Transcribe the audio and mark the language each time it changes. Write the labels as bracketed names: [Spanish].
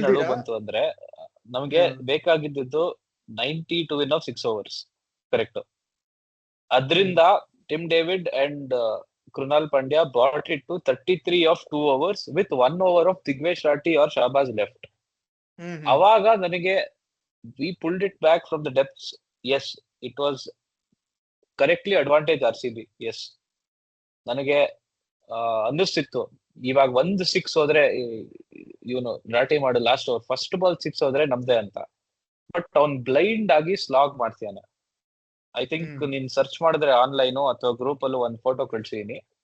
[Kannada] ಬಂತು ಅಂದ್ರೆ ನಮ್ಗೆ ಬೇಕಾಗಿದ್ದು [English] 90 to win of 6 overs, [Kannada] correct. [English] ಅದ್ರಿಂದ Tim David and Krunal Pandya brought it to 33 of 2 overs with 1 over of Digvesh Rathi or Shahbaz left. ಅವಾಗ ನನಗೆ we pulled it back from the depths. Yes, it was correctly advantage RCB. [Kannada] Yes, ನನಗೆ ಅನ್ನಿಸ್ತಿತ್ತು ಇವಾಗ 1 6 ಹೋದ್ರೆ ಇವನು ರಾಟಿ ಮಾಡು ಲಾಸ್ಟ್ ಓವರ್ ಫಸ್ಟ್ ಬಾಲ್ 6 ಹೋದ್ರೆ ನಮ್ದೇ ಅಂತ. ಬಟ್ ಅವ್ನ್ ಬ್ಲೈಂಡ್ ಆಗಿ ಸ್ಲಾಗ್ ಮಾಡ್ತಾನೆ. ಐ ಥಿಂಕ್ ನೀನ್ ಸರ್ಚ್ ಮಾಡಿದ್ರೆ ಆನ್ಲೈನ್ ಅಥವಾ ಗ್ರೂಪ್ ಅಲ್ಲೂ ಒಂದ್ ಫೋಟೋ ಕಳ್ಸಿದೀನಿ.